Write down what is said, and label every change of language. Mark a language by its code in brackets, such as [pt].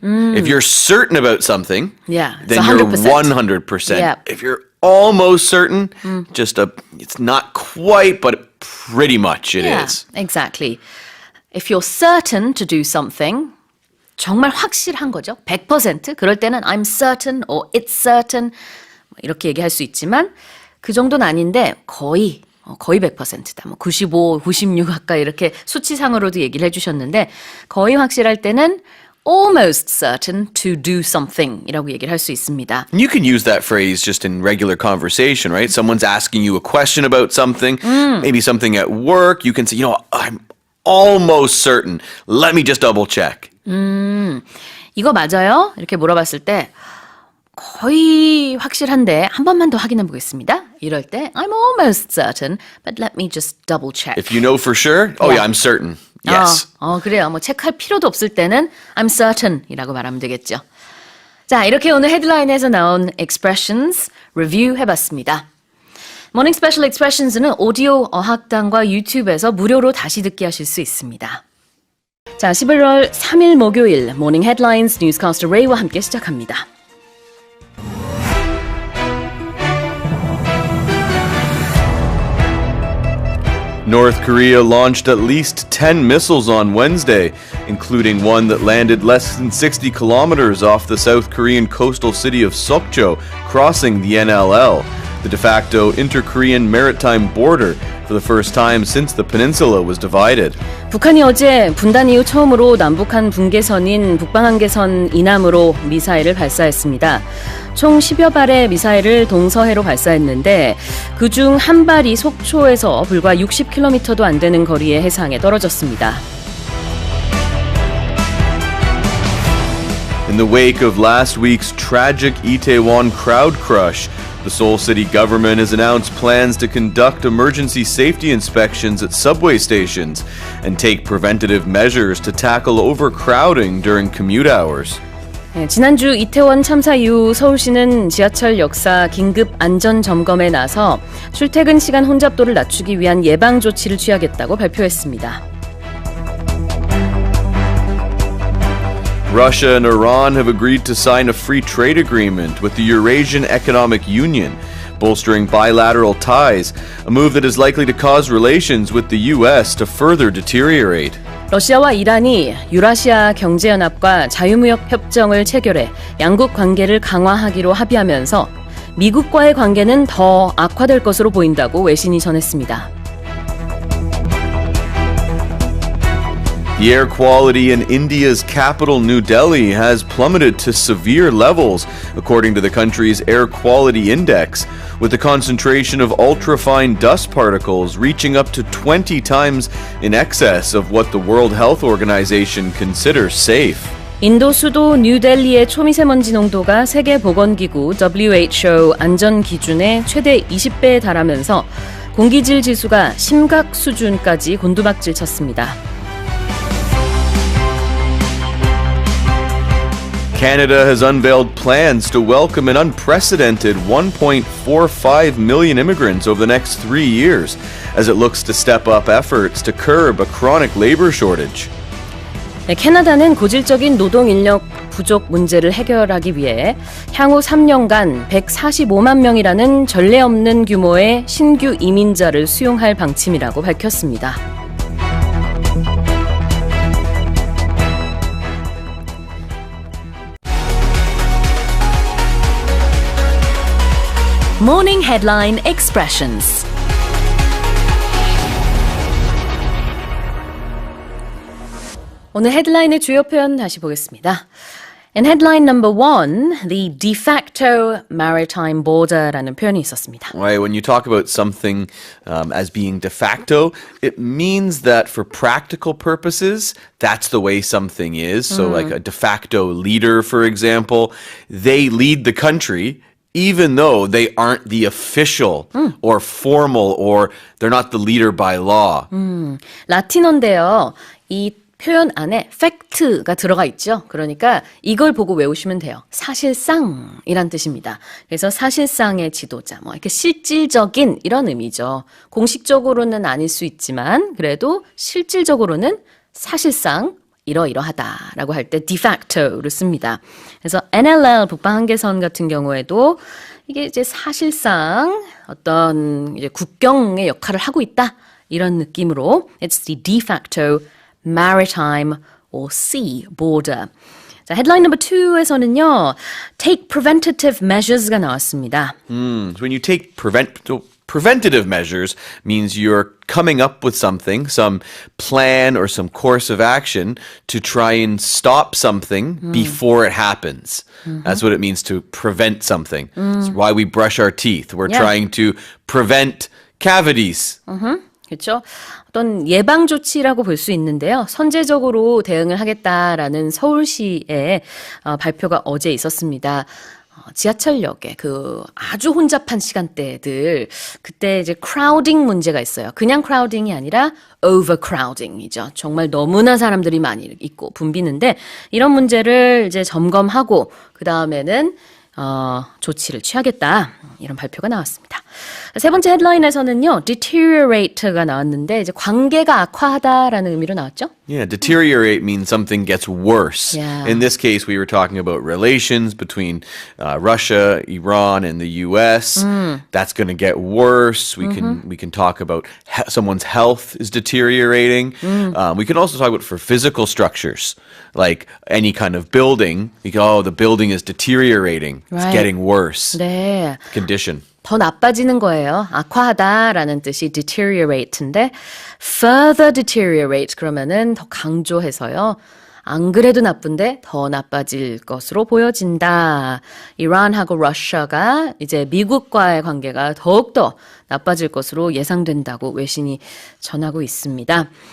[en] If you're certain about something, Yeah, it's then you're 100%. 100%. Yeah. If you're almost certain, it's not quite, but pretty much it is. Exactly. If you're certain to do something, [ko] 정말 확실한 거죠. [en] 100%. [ko] 그럴 때는 [en] I'm certain or it's certain [ko] 이렇게 얘기할 수 있지만 그 정도는 아닌데 거의 100%다. 뭐 95, 96 가까이 이렇게 수치상으로도 얘기를 해주셨는데 거의 확실할 때는 [en] almost certain to do something [ko] 이라고 얘기를 할 수 있습니다. [en] You can use that phrase just in regular conversation, right? Someone's asking you a question about something, maybe something at work. You can say, I'm almost certain. Let me just double check. [ko] 이거 맞아요? 이렇게 물어봤을 때 거의 확실한데 한 번만 더 확인해 보겠습니다. 이럴 때 [en] I'm almost certain, but let me just double check. If you know for sure, oh yeah, I'm certain. Yes. [ko] 그래요. 뭐 체크할 필요도 없을 때는 [en] I'm certain [ko] 이라고 말하면 되겠죠. 자, 이렇게 오늘 헤드라인에서 나온 expressions 리뷰 해봤습니다. 모닝스페셜 expressions는 오디오 어학당과 유튜브에서 무료로 다시 듣기 하실 수 있습니다. 자, 11월 3일 목요일 모닝 헤드라인스 뉴스캐스터 레이와 함께 시작합니다. [en] North Korea launched at least 10 missiles on Wednesday, including one that landed less than 60 kilometers off the South Korean coastal city of Sokcho, crossing the NLL, the de facto inter-Korean maritime border, for the first time since the peninsula was divided. [ko] 북한이 어제 분단 이후 처음으로 남북한 분계선인 북방한계선 이남으로 미사일을 발사했습니다. 총 10여 발의 미사일을 동서해로 발사했는데 그중 한 발이 속초에서 불과 60km도 안 되는 거리의 해상에 떨어졌습니다. [en] In the wake of last week's tragic Itaewon crowd crush, the Seoul city government has announced plans to conduct emergency safety inspections at subway stations and take preventative measures to tackle overcrowding during commute hours. [ko] 지난주 이태원 참사 이후 서울시는 지하철 역사 긴급 안전 점검에 나서 출퇴근 시간 혼잡도를 낮추기 위한 예방 조치를 취하겠다고 발표했습니다. [en] Russia and Iran have agreed to sign a free trade agreement with the Eurasian Economic Union, bolstering bilateral ties, a move that is likely to cause relations with the U.S. to further deteriorate. [ko] 러시아와 이란이 유라시아 경제연합과 자유무역 협정을 체결해 양국 관계를 강화하기로 합의하면서 미국과의 관계는 더 악화될 것으로 보인다고 외신이 전했습니다. [en] The air quality in India's capital, New Delhi, has plummeted to severe levels, according to the country's air quality index, with the concentration of ultrafine dust particles reaching up to 20 times in excess of what the World Health Organization considers safe. [ko] 인도 수도 뉴델리의 초미세먼지 농도가 세계보건기구 WHO 안전 기준의 최대 20배에 달하면서 공기질 지수가 심각 수준까지 곤두박질 쳤습니다. [en] Canada has unveiled plans to welcome an unprecedented 1.45 million immigrants over the next 3 years, as it looks to step up efforts to curb a chronic labor shortage. [ko] 캐나다는 고질적인 노동 인력 부족 문제를 해결하기 위해 향후 3년간 145만 명이라는 전례 없는 규모의 신규 이민자를 수용할 방침이라고 밝혔습니다. [en] Morning Headline Expressions. [ko] 오늘 헤드라인의 주요 표현 다시 보겠습니다. [en] In headline number 1, the de facto maritime border라는 [ko] 표현이 있었습니다. [en] Right, when you talk about something as being de facto, it means that for practical purposes, that's the way something is. So like a de facto leader, for example, they lead the country even though they aren't the official or formal or they're not the leader by law. [ko] 라틴어인데요. 이 표현 안에 fact가 들어가 있죠. 그러니까 이걸 보고 외우시면 돼요. 사실상이란 뜻입니다. 그래서 사실상의 지도자, 뭐 이렇게 실질적인 이런 의미죠. 공식적으로는 아닐 수 있지만 그래도 실질적으로는 사실상 이러이러하다라고 할 때 de facto를 씁니다. 그래서 NLL 북방 한계선 같은 경우에도 이게 이제 사실상 어떤 이제 국경의 역할을 하고 있다 이런 느낌으로 [en] it's the de facto maritime or sea border. [ko] 자, headline number 2에서는요, [en] take preventative measures [ko] 가 나왔습니다. [en] So when you take preventative measures means you're coming up with something, some plan or some course of action to try and stop something before it happens. That's what it means to prevent something. It's why we brush our teeth. We're trying to prevent cavities. [ko] 그렇죠? 어떤 예방 조치라고 볼 수 있는데요. 선제적으로 대응을 하겠다라는 서울시의 발표가 어제 있었습니다. 지하철역에 그 아주 혼잡한 시간대들 그때 이제 크라우딩 문제가 있어요. 그냥 크라우딩이 아니라 overcrowding이죠. 정말 너무나 사람들이 많이 있고 붐비는데 이런 문제를 이제 점검하고 그 다음에는 조치를 취하겠다. 이런 발표가 나왔습니다. 세 번째 헤드라인에서는요, deteriorate가 나왔는데 이제 관계가 악화하다라는 의미로 나왔죠? [en] Yeah, deteriorate means something gets worse. Yeah. In this case, we were talking about relations between Russia, Iran, and the U.S. That's going to get worse. We can talk about someone's health is deteriorating. We can also talk about for physical structures, like any kind of building. You go, oh, the building is deteriorating. It's Right. getting worse. [ko] 네. [en] Condition. [ko] 더 나빠지는 거예요. 악화하다라는 뜻이 deteriorate인데 [en] further deteriorate [ko] 그러면은 더 강조해서요. 안 그래도 나쁜데 더 나빠질 것으로 보여진다. 이란하고 러시아가 이제 미국과의 관계가 더욱더 나빠질 것으로 예상된다고 외신이 전하고 있습니다.